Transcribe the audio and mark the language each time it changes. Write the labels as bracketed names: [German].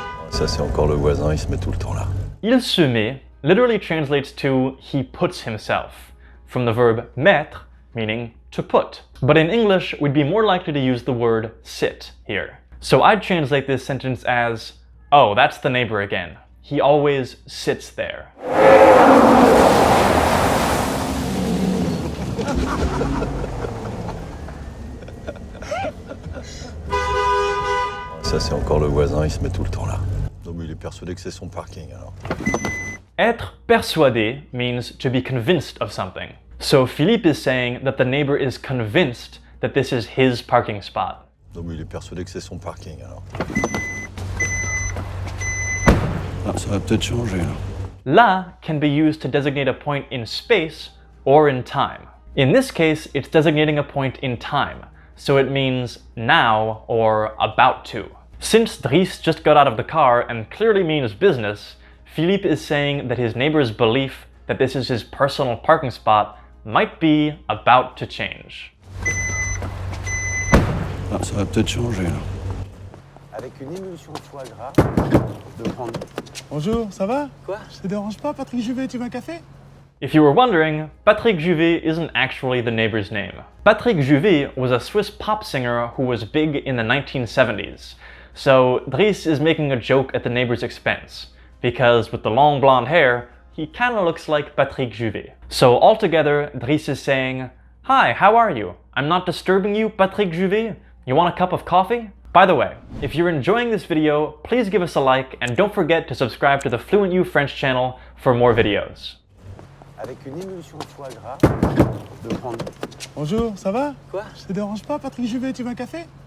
[French] Ça c'est encore le voisin, il se met tout le temps là. Il se met [English] literally translates to he puts himself, from the verb mettre, meaning to put. But in English, we'd be more likely to use the word sit here. So I'd translate this sentence as, oh, that's the neighbor again. He always sits there. [French] Ça c'est encore le voisin, il se met tout le temps là. Non mais il est persuadé que c'est son parking alors. [English] Être persuadé means to be convinced of something. So Philippe is saying that the neighbor is convinced that this is his parking spot. [French] Non mais il est persuadé que c'est son parking alors. Ça va peut-être changer là. [English] La can be used to designate a point in space or in time. In this case, it's designating a point in time, so it means now or about to. Since Dries just got out of the car and clearly means business, Philippe is saying that his neighbor's belief that this is his personal parking spot might be about to change. [French] Ça va peut-être changer là. Avec une émulsion foie gras, de prendre... Bonjour, ça va? Quoi? Ça te dérange pas, Patrick Juvet, tu veux un café? [English] If you were wondering, Patrick Juvet isn't actually the neighbor's name. Patrick Juvet was a Swiss pop singer who was big in the 1970s. So Dries is making a joke at the neighbor's expense, because with the long blonde hair, he kinda looks like Patrick Juvet. So altogether, Dries is saying, "Hi, how are you? I'm not disturbing you, Patrick Juvet? You want a cup of coffee?" By the way, if you're enjoying this video, please give us a like and don't forget to subscribe to the FluentU French channel for more videos. [French] Avec une émulsion foie gras, de prendre... Bonjour, ça va? Quoi? Ça te dérange pas, Patrick Juvet, tu veux un café?